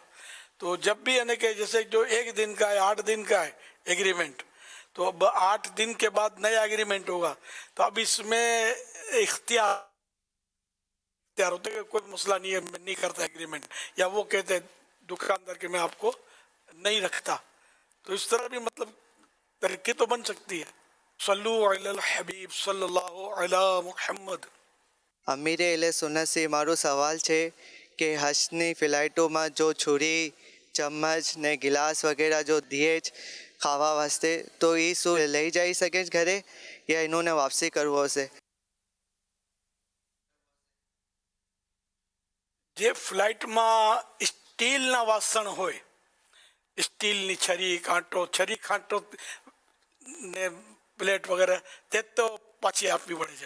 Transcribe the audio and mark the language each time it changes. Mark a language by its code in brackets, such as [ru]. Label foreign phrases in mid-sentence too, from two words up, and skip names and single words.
[ur] تو جب بھی یعنی کہ جیسے جو 1 دن کا ہے 8 دن کا ہے ایگریمنٹ, تو اب 8 دن کے بعد نیا ایگریمنٹ ہوگا, تو اب اس میں اختیار ہوتا ہے کہ کوئی مسئلہ نہیں ہے, میں نہیں کرتا ایگریمنٹ, یا وہ کہتے ہیں دکاندار کہ میں آپ کو نہیں رکھتا. تو اس طرح بھی مطلب ترقی تو بن سکتی ہے. [ar] صلو علی الحبیب صلی اللہ علی محمد. [gu] અમીરે એલે સુનતથી મારો સવાલ છે કે હજની ફ્લાઇટોમાં જો છુરી ચમચ ને ગિલાસ વગેરે જો દીએ જ ખાવા વાસ્તે, તો એ શું લઈ જઈ શકે છે ઘરે યા એનોને વાપસી કરવો હશે? જે ફ્લાઇટમાં સ્ટીલના વાસણ હોય, સ્ટીલની છરી કાંટો ને પ્લેટ વગેરે તે તો પાછી આપવી પડે છે.